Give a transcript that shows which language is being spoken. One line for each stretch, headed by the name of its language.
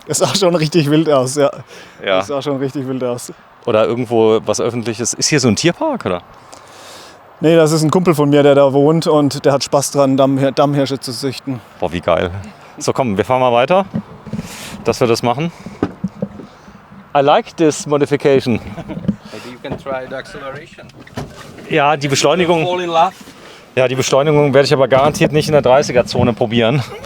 German: Es sah schon richtig wild aus, ja. Ja. Es sah schon richtig wild aus. Oder irgendwo was Öffentliches. Ist hier so ein Tierpark, oder? Nee, das ist ein Kumpel von mir, der da wohnt und der hat Spaß dran, Dammhirsche zu züchten. Boah, wie geil. So, komm, wir fahren mal weiter, dass wir das machen.
English: I like this modification. Maybe you can try the acceleration.
German: Ja, die Beschleunigung.
English: Fall in love.
German: Ja, die Beschleunigung werde ich aber garantiert nicht in der 30er-Zone probieren.